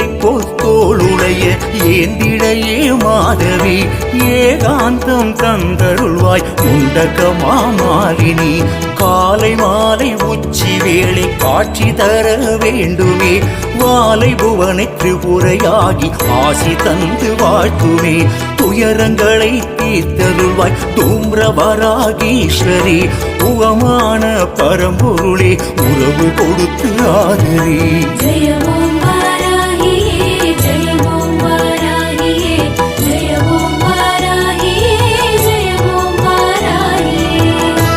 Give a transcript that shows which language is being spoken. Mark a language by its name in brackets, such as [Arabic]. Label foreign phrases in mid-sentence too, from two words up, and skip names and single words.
[Tamil] போத்தோளுடைய ஏந்திடையே மாதவி ஏகாந்தம் தந்தருள்வாய் முண்டகமாலினி காலை மாலை உச்சி வேளை காட்சி தர வேண்டுமே வாலை புவனை திரிபுரையாகி ஆசி தந்து வாழ்த்துமே துயரங்களை தீர்த்தருள்வாய் தூம்ரவராகீஸ்வரி உவமான பரம்பொருளே உறவு கொடுத்து ஆதரி [Sanskrit] जय ओम वारागिये जय ओम वारागिये जय ओम वारागिये जय ओम वारागिये